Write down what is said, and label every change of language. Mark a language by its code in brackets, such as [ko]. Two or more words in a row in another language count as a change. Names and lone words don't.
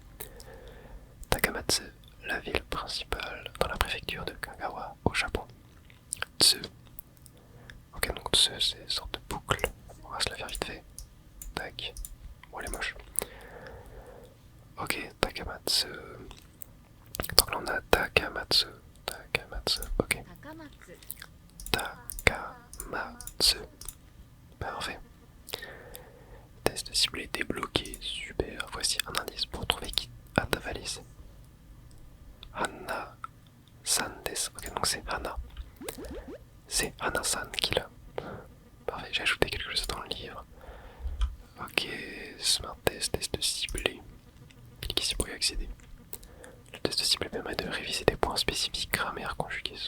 [fr] Takamatsu, la ville principale dans la préfecture de Kagawa au Japon. Tsu. Ok, donc Tsu, c'est une sorte de boucle. On va se la faire vite fait. Tac. Bon, elle est moche. Ok, Takamatsu. Donc là on a Takamatsu. Takamatsu, ok. Takamatsu. Parfait. Test ciblé débloqué. Super. Voici un indice pour trouver qui a ta valise. [ja] ハナさんです. [fr] Ok, donc c'est Hana. C'est Hana-san qui l'a. Parfait, j'ai ajouté quelque chose dans le livre. Ok, [en] smart test, [fr] test ciblé. Cliquez ici pour y accéder. Le test ciblé permet de réviser des points spécifiques, grammaire, conjugaison.